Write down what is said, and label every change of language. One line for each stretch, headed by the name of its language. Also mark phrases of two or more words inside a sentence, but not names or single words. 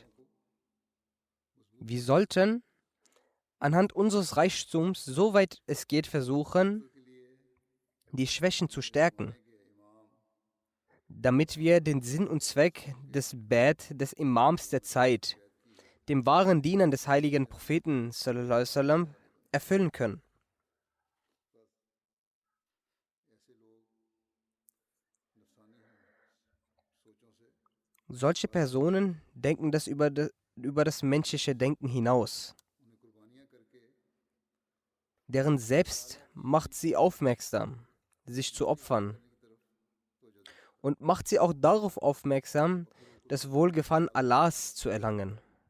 German: Wir sollten anhand unseres Reichtums, soweit es geht, versuchen, die Schwächen zu stärken, damit wir den Sinn und Zweck des Bad, des Imams der Zeit, dem wahren Dienern des heiligen Propheten
Arabic: صلى الله عليه وسلم,
German: erfüllen können. Solche Personen denken das über das menschliche Denken hinaus. Deren Selbst macht sie aufmerksam, sich zu opfern, und macht sie auch darauf aufmerksam, das Wohlgefallen Allahs zu erlangen.